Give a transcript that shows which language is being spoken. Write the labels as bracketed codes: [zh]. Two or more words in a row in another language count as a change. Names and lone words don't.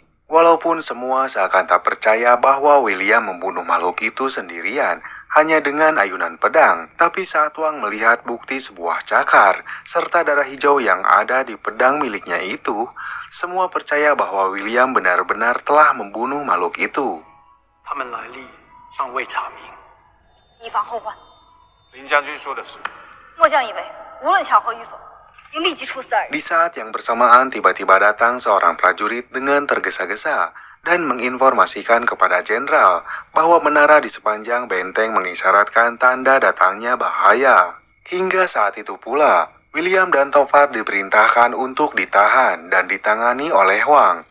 [id] Walaupun semua seakan tak percaya bahwa William membunuh makhluk itu sendirian hanya dengan ayunan pedang, tapi saat Wang melihat bukti sebuah cakar serta darah hijau yang ada di pedang miliknya itu, semua percaya bahwa William benar-benar telah membunuh makhluk itu. [zh] 他们来历尚未查明。以防后患，林将军说的是，末将以为无论巧合与否，应立即处死二人。 [id] Di saat yang bersamaan tiba-tiba datang seorang prajurit dengan tergesa-gesa dan menginformasikan kepada jenderal bahwa menara di sepanjang benteng mengisyaratkan tanda datangnya bahaya. Hingga saat itu pula, William dan Tovar diperintahkan untuk ditahan dan ditangani oleh Wang.